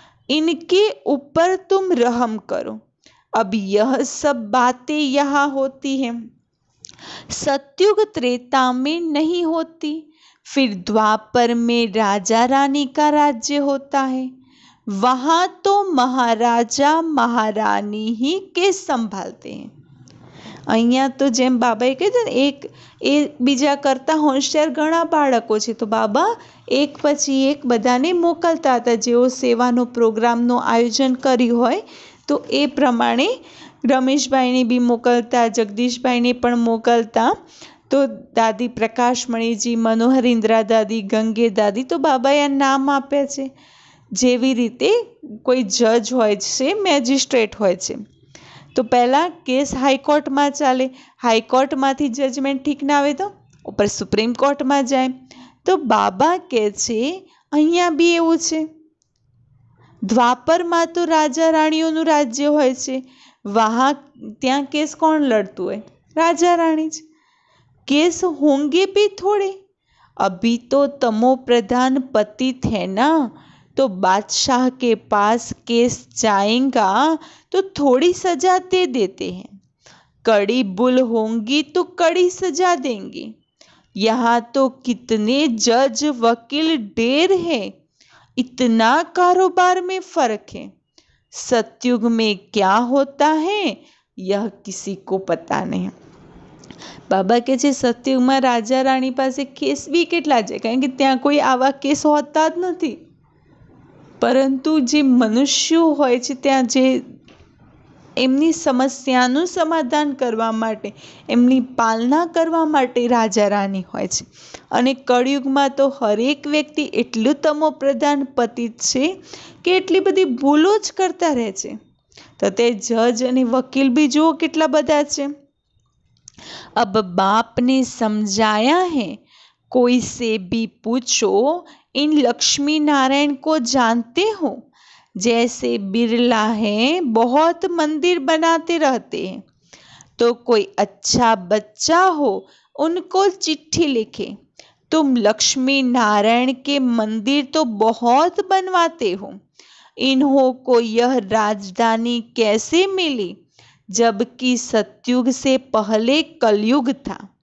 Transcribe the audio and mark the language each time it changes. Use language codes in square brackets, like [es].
[hi] इनके ऊपर तुम रहम करो। अब यह सब बातें यहाँ होती हैं, सतयुग त्रेता में नहीं होती। फिर द्वापर में राजा रानी का राज्य होता है। वहाँ तो महाराजा महारानी ही केस संभालते हैं। [gu] અહીંયા તો જેમ બાબાએ કીધું ને, એ બીજા કરતાં હોશિયાર ઘણા બાળકો છે, તો બાબા એક પછી એક બધાને મોકલતા હતા. જેઓ સેવાનો પ્રોગ્રામનું આયોજન કર્યું હોય તો એ પ્રમાણે રમેશભાઈને બી મોકલતા, જગદીશભાઈને પણ મોકલતા. તો દાદી પ્રકાશમણીજી, મનોહર ઇન્દ્રા દાદી, ગંગે દાદી, તો બાબાએ આ નામ આપ્યા છે. જેવી રીતે કોઈ જજ હોય છે, મેજિસ્ટ્રેટ હોય છે, તો પહેલાં કેસ હાઈકોર્ટમાં ચાલે, હાઈકોર્ટમાંથી જજમેન્ટ ઠીક ના આવે તો ઉપર સુપ્રીમ કોર્ટમાં જાય. તો બાબા કહે છે અહીંયા બી એવું છે. દ્વાપરમાં તો રાજા રાણીઓનું રાજ્ય હોય છે. વहाँ ત્યાં કેસ કોણ લડતું હોય? राजा रानी જ. [hi] केस होंगे भी थोड़े, अभी तो तमो प्रधान पति थे ना, तो बादशाह के पास केस जाएगा तो थोड़ी सजा दे देते हैं, कड़ी भूल होंगी तो कड़ी सजा देंगे। यहाँ तो कितने जज वकील ढेर है, इतना कारोबार में फर्क है। सतयुग में क्या होता है यह किसी को पता नहीं। [gu] बाबा के जे सतयुगમાં રાજા રાણી પાસે કેસ બી કેટલા છે, કારણ કે ત્યાં કોઈ આવા કેસ હોતા જ નથી. પરંતુ જે મનુષ્યો હોય છે ત્યાં જે એમની સમસ્યાનું સમાધાન કરવા માટે, એમની પાલના કરવા માટે રાજા રાણી હોય છે. અને કળિયુગમાં તો હરેક વ્યક્તિ એટલું તમોપ્રધાન પતિત છે કે એટલી બધી ભૂલો જ કરતા રહે છે. તો તે જજ અને વકીલ બી જુઓ કેટલા બધા છે. [hi] अब बाप ने समझाया है, कोई से भी पूछो, इन लक्ष्मी नारायण को जानते हो? जैसे बिरला है, बहुत मंदिर बनाते रहते हैं, तो कोई अच्छा बच्चा हो उनको चिट्ठी लिखे, तुम लक्ष्मी नारायण के मंदिर तो बहुत बनवाते हो, इन्हों को यह राजधानी कैसे मिली, जबकि सतयुग से पहले कलयुग था।